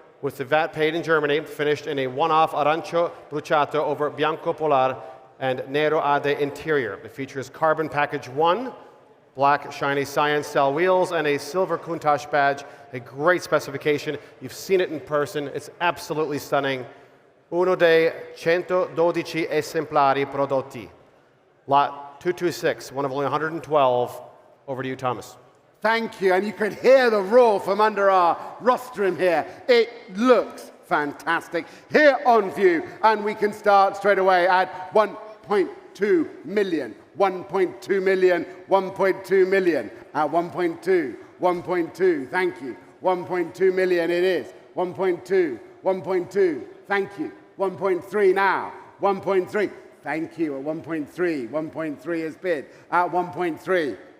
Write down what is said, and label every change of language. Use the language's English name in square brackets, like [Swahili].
[English] with the VAT paid in Germany, finished in a one-off Arancio Bruciato over Bianco Polar and Nero Ade interior. It features carbon package 1, black shiny cyan style wheels, and a silver Countach badge. A great specification. You've seen it in person. It's absolutely stunning. [Italian] Uno dei 112 esemplari prodotti. [English] Lot 226, one of only 112. Over to you, Thomas. Thank you, and you could hear the roar from under our rostrum here. It looks fantastic here on view, and we can start straight away at 1.2 million, 1.2 million, 1.2 million, at 1.2, 1.2, thank you, 1.2 million it is, 1.2, 1.2, thank you, 1.3 now, 1.3, thank you, at 1.3, 1.3 is bid, at 1.3,